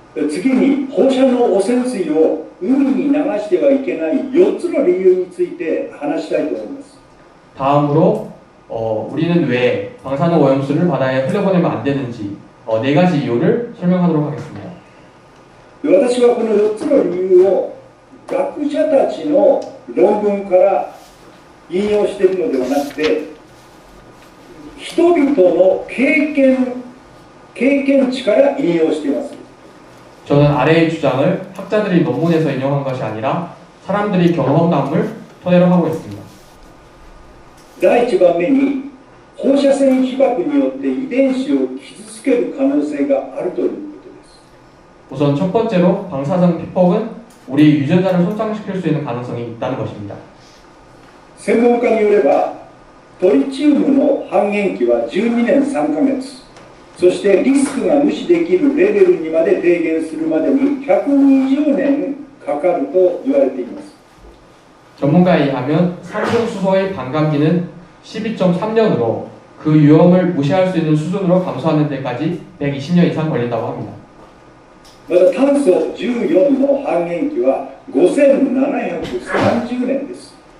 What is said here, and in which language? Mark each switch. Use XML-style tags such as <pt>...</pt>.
<ja>次に放射能汚染水を海に流してはいけない4つの理由について話したいと思います。</ja> <ko>다음으로 우리는 왜 방사능 오염수를 바다에 흘려보내면 안 되는지 4가지 이유를 설명하도록 하겠습니다.</ko> <ja>私はこの4つの理由を学者たちの論文から引用しているのではなくて、人々の経験値から引用しています。</ja> <ko>저는 아래의 주장을 학자들이 논문에서 인용한 것이 아니라 사람들이 경험담을 토대로 하고 있습니다.</ko> <ja>第1番目に放射線被曝によって遺伝子を傷つける可能性があるということです。</ja> <ko>우선 첫 번째로 방사능 피폭은 우리 유전자를 손상시킬 수 있는 가능성이 있다는 것입니다.</ko> <ja>専門家によればトリチウムの半減期は12年3ヶ月、そしてリスクが無視できるレベルにまで低減するまでに120年かかると言われています。</ja> <ko>전문가에 의하면 산소수소의 반감기는 12.3년으로 그 위험을 무시할 수 있는 수준으로 감소하는 데까지 120년 이상 걸린다고 합니다.</ko> <ja>また炭素14の半減期は5730年です。</ja>